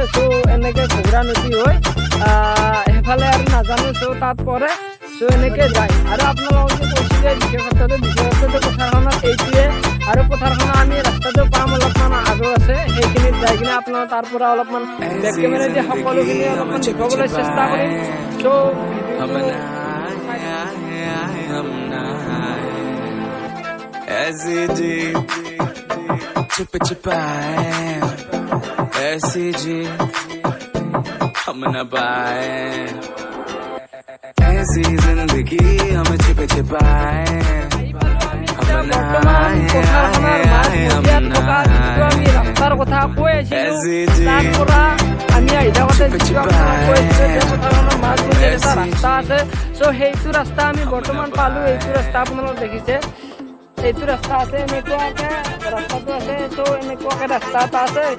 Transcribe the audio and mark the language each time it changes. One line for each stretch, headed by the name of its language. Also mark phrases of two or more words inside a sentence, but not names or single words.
Assamese: চ' এনেকৈ ঘুগুৰা নদী হৈ সেইফালে আৰু নাজানো, চ' তাত পৰে। চ' এনেকৈ যায়। আৰু আপোনালোকক যে কৈছিলে বিশেষত্বটো পথাৰখনত এইটোৱে। আৰু পথাৰখনত আমি ৰাস্তাটো পাম অলপমান আগত আছে, সেইখিনিত যাই কিনে আপোনাৰ তাৰ পৰা অলপমান
English: back camera
Assamese: দি সকলোখিনি অলপমান দেখুৱাবলৈ চেষ্টা কৰিম। চ'
Hindi: ऐसी जी छुप छुपाए, ऐसी जी हम न पाए, ऐसी जिंदगी हम छुप छुपाए, हम न आए, हम न
Assamese: আমি ৰাস্তাৰ কথা কৈ আছিলোঁ। তাৰ পৰা আমি আহি থাকোঁতে এটা ৰাস্তা আছে। চ' সেইটো ৰাস্তা আমি বৰ্তমান পালোঁ। এইটো ৰাস্তা আপোনালোক দেখিছে, এইটো ৰাস্তা আছে, এনেকুৱাকৈ ৰাস্তাটো আছে। চ' এনেকুৱাকৈ ৰাস্তা এটা আছে।